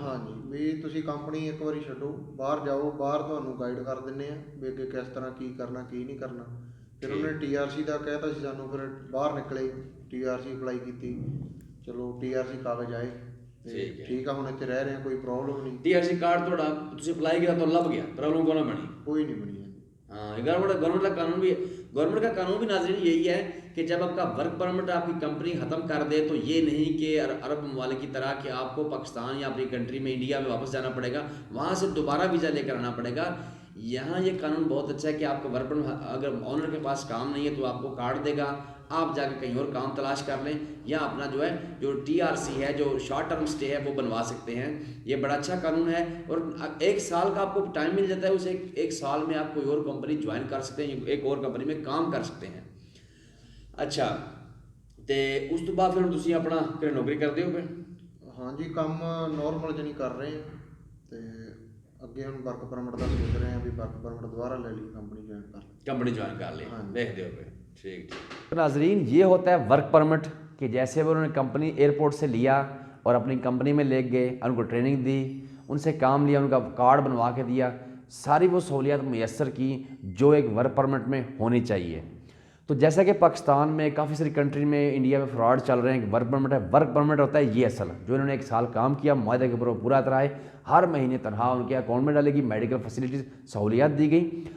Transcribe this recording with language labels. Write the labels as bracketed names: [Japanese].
[Punjabi] ਹਾਂਜੀ, ਵੀ ਤੁਸੀਂ ਕੰਪਨੀ ਇੱਕ ਵਾਰੀ ਛੱਡੋ, ਬਾਹਰ ਜਾਓ, ਬਾਹਰ ਤੁਹਾਨੂੰ ਗਾਈਡ ਕਰ ਦਿੰਦੇ ਆ ਵੀ ਅੱਗੇ ਕਿਸ ਤਰ੍ਹਾਂ ਕੀ ਕਰਨਾ ਕੀ ਨਹੀਂ ਕਰਨਾ। ਫਿਰ ਉਹਨੇ TRC ਦਾ ਕਹਿਤਾ ਸੀ ਸਾਨੂੰ, ਫਿਰ ਬਾਹਰ ਨਿਕਲੇ, TRC ਅਪਲਾਈ ਕੀਤੀ, ਚਲੋ TRC ਕਾਗਜ਼ ਆਏ, ਠੀਕ ਆ, ਹੁਣ ਇੱਥੇ ਰਹਿ ਰਹੇ ਆ, ਕੋਈ ਪ੍ਰੋਬਲਮ ਨਹੀਂ। TRC ਕਾਰਡ ਤੁਹਾਡਾ ਤੁਸੀਂ ਅਪਲਾਈ ਕੀਤਾ [Hindi] तो लग गया, प्रॉब्लम कोई ना बनी? कोई नहीं बनी है। हाँ, गवर्नमेंट का कानून भी नाज़रीन यही है कि जब आपका वर्क परमिट आपकी कंपनी ख़त्म कर दे तो ये नहीं कि अरब ममालिक की तरह कि आपको पाकिस्तान या अपनी कंट्री में इंडिया में वापस जाना पड़ेगा, वहाँ से दोबारा वीज़ा लेकर आना पड़ेगा। यहाँ ये कानून बहुत अच्छा है कि आपका वर्क परमिट अगर ऑनर के पास काम नहीं है तो आपको कार्ड देगा, आप जाकर कहीं और काम तलाश कर लें, या अपना जो है जो TRC है, जो शॉर्ट टर्म स्टे है, वो बनवा सकते हैं। ये बड़ा अच्छा कानून है और 1 साल का आपको टाइम मिल जाता है। उस एक साल में आप कोई और कंपनी ज्वाइन कर सकते हैं, एक और कंपनी में काम कर सकते हैं। अच्छा, तो उस तो बाद फिर तुम अपना घरे नौकरी करते हो? फिर हाँ जी, काम नॉर्मल जनी कर रहे हैं, तो [Punjabi] ਅੱਗੇ ਹੁਣ ਵਰਕ ਪਰਮਿਟ ਦਾ ਸੋਚ ਰਹੇ ਹਾਂ ਵੀ ਵਰਕ ਪਰਮਿਟ ਦੁਬਾਰਾ ਲੈ ਲਈ, [Hindi] कंपनी ज्वाइन कर ली। देखते हो फिर, ठीक। तो नाजरीन, ये होता है वर्क परमिट कि जैसे वो उन्होंने कंपनी एयरपोर्ट से लिया और अपनी कंपनी में ले गए, उनको ट्रेनिंग दी, उनसे काम लिया, उनका कार्ड बनवा के दिया, सारी वो सहूलियात मैसर की जो एक वर्क परमिट में होनी चाहिए। तो जैसा कि पाकिस्तान में काफ़ी सारी कंट्री में, इंडिया में फ्रॉड चल रहे हैं कि वर्क परमिट है, वर्क परमिट होता है ये असल जो इन्होंने 1 साल काम किया, मुआहदे के ऊपर पूरा उतराए, हर महीने तनख्वाह उनके अकाउंट में डालेगी, मेडिकल फैसिलिटीज़ सहूलियात दी गई।